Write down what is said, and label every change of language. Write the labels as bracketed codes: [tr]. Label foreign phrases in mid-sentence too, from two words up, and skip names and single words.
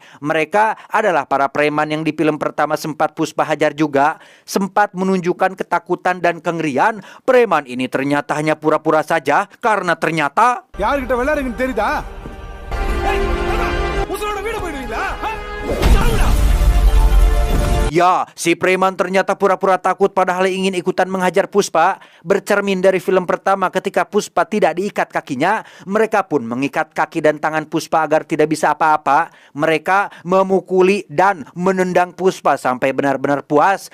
[id] Mereka adalah para preman yang di film pertama sempat Puspa hajar juga. Sempat menunjukkan ketakutan dan kengerian. Preman ini ternyata hanya pura-pura saja, karena ternyata... [ta] யார்கிட்ட விளையாடுங்கன்னு தெரியுதா? உசுரோட வீடு போயிடுவீங்களா? [id] Ya, si preman ternyata pura-pura takut padahal ingin ikutan menghajar Puspa. Bercermin dari film pertama ketika Puspa tidak diikat kakinya, mereka pun mengikat kaki dan tangan Puspa agar tidak bisa apa-apa. Mereka memukuli dan menendang Puspa sampai benar-benar puas.